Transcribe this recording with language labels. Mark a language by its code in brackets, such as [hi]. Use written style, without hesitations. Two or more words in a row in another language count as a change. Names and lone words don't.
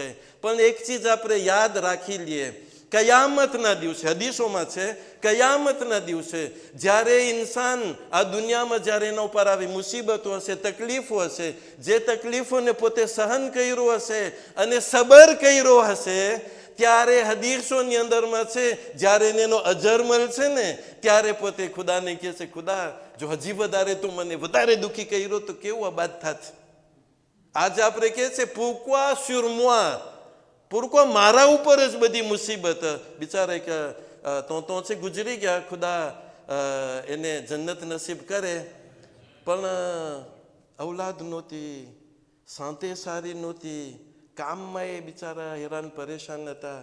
[gu] પણ એક ચીજ આપણે યાદ રાખી લઈએ, કયામતના દિવસે, હદીસોમાં છે, કયામતના દિવસે જ્યારે ઇન્સાન આ દુનિયામાં જ્યારે એના ઉપર આવી મુસીબતો હશે, તકલીફો હશે, જે તકલીફોને પોતે સહન કર્યો હશે અને સબર કર્યો હશે, ત્યારે હદીસોની અંદરમાં છે, જ્યારે એનો અજર મળશે ને ત્યારે પોતે ખુદાને કહે છે, ખુદા જો હજી વધારે તું મને વધારે દુઃખી કર્યો તો કેવું આબાદ થાત. આજે આપણે કહે છે [fr] pourquoi sur moi, pourquoi [gu] મારા ઉપર જ બધી મુસીબત. બિચારા એક તો છે ગુજરી ગયા, ખુદા એને જન્નત નસીબ કરે, પણ ઔલાદ નહોતી, સાંતે સારી નહોતી, કામમાં એ બિચારા હેરાન પરેશાન હતા.